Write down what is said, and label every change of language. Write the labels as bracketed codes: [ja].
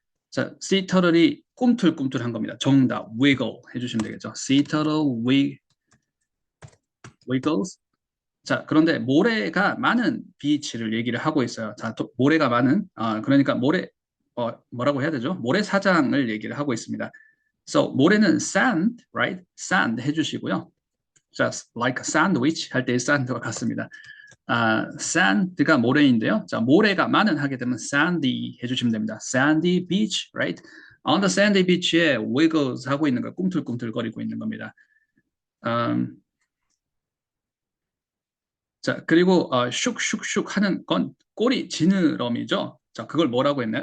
[ko] 자, sea turtle이 꿈틀꿈틀한 겁니다. 정답, wiggle 해주시면 되겠죠. [en] Sea turtle wiggles. [ko] 자, 그런데 모래가 많은 비치를 얘기를 하고 있어요. 자, 모래가 많은, 그러니까 뭐라고 해야 되죠? 모래사장을 얘기를 하고 있습니다. So, 모래는 sand, right? sand 해주시고요. [en] Just like a sandwich [ko] 할 때의 sand와 같습니다. sand가 모래인데요. 자, 모래가 많은 하게 되면 sandy 해주시면 됩니다. [en] sandy beach, right? On the sandy beach에 wiggles [ko] 하고 있는 거, 꿈틀꿈틀거리고 있는 겁니다. 자, 그리고 슉슉슉 하는 건 꼬리 지느러미죠. 자, 그걸 뭐라고 했나요?